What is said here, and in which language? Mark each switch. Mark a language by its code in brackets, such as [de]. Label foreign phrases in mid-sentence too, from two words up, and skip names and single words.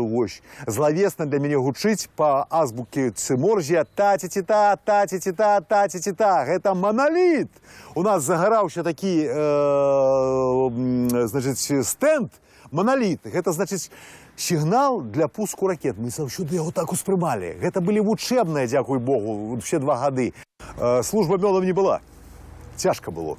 [be] вось злавесна для мяне гучыць па азбуке Цыморзія та-ці-ці-та, та-ці-ці-та, та-ці-ці-та. Гэта маналіт. У нас загараўся такі, значыць, стэнд маналіт. Гэта, значыць, сігнал для пуску ракет. Мы заўсёды яго так успрымалі. Гэта былі вучэбныя, дзякуй Богу, все 2 гады. Служба мёдам не была. Цяжка было.